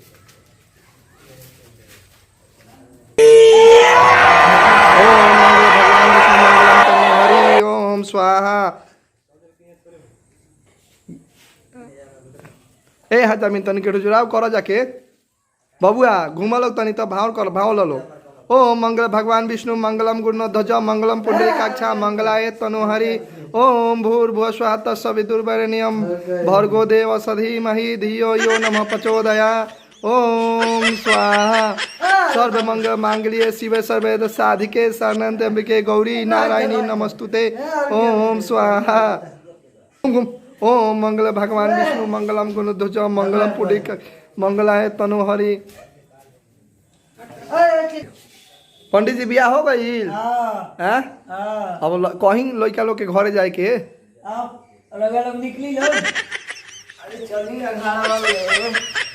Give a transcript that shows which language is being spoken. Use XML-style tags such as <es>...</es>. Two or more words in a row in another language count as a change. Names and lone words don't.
<sa>ओम स्वाहा</sa> <bho>ए हजार मिन तनी के जुड़ाव करो जाके बबुआ घूम लो तनी तो भाव कर भाव लो</bho> <sa>ओम मंगल भगवान विष्णु मंगलम गुणध्वज मंगलम पुंडरीकाक्षा मंगलाय तनुहरि ओम भूर्भुवः स्वः तत्सवितुर्वरेण्यं भर्गो देवस्य धीमहि धियो यो नमः प्रचोदयात् ओम स्वाहा सर्वमंगल मांगल्ये शिवे सर्वैः साधिके शरण्ये त्र्यंबके गौरी नारायणी नमस्तुते ओम स्वाहा ओम मंगल भगवान विष्णु मंगलम गुणध्वज मंगलम पुंडरीकाक्षा मंगलाय तनुहरि।</sa> <bho>पंडित जी बियाह हो गई हाँ हैं? हाँ अब कहीं लड़का लोग के घरे जाए के आप अलग अलग निकली लो। अरे चलिए 11 वाले</bho>